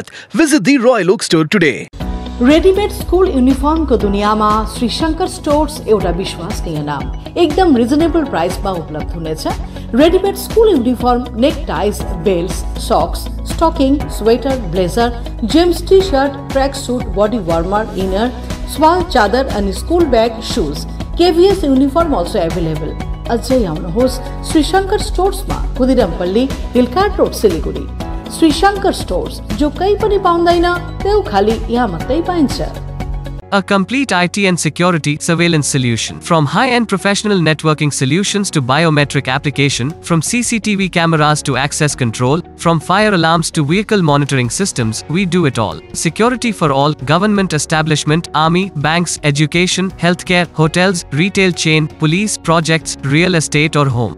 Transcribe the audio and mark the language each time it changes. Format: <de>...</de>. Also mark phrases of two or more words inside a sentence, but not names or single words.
<en>visit the Royal Oak Store today. readymade school uniform</en> <hi>को दुनिया में</hi> <ne>श्री शंकर स्टोर्स एउटा विश्वसनीय नाम एकदम</ne> <en>reasonable price</en> <ne>में उपलब्ध हुनेछ।</ne> <en>readymade school uniform, neck ties, belts, socks, stocking, sweater, blazer, James T-shirt, track suit, body warmer, inner, shawl chadar and स्कूल बैग, shoes, KVS uniform also available.</en> <ne>अझै आउनुहोस् श्री शंकर स्टोर्स में, खुदिरामपल्ली, हिलकाट रोड, सिलीगुडी। श्री शंकर स्टोर्स</ne> <hi>जो कहीं</hi> <ne>पनि पाउँदैन त्यो खाली यहाँ मात्रै पाइन्छ।</ne> <en>A complete IT and security surveillance solution. From high-end professional networking solutions to biometric application, from CCTV cameras to access control, from fire alarms to vehicle monitoring systems, we do it all. Security for all, government establishment, army, banks, education, healthcare, hotels, retail chain, police, projects, real estate or home.</en>